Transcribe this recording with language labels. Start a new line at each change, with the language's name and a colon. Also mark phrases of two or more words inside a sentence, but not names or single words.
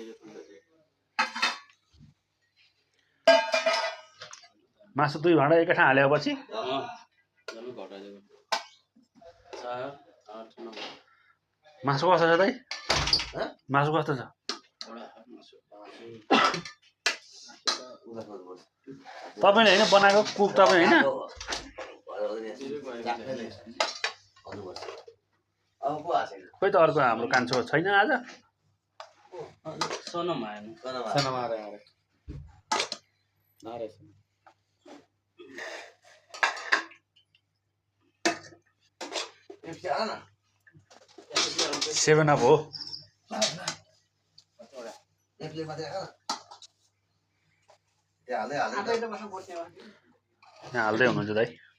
Nepali: मासु 2 भाँडा एकै ठाउँ हालेपछि मासु कस्तो छ दाइ मासु कस्तो छ तपाईले हैन बनाएको कुक तपाई हैन खोइ त अर्को हाम्रो कान्छो छैन आज सनम आएन
Hindi: सनम आ रहा है
Nepali: सेभेन अप हो यहाँ हाल्दै हुनुहुन्छ दाइ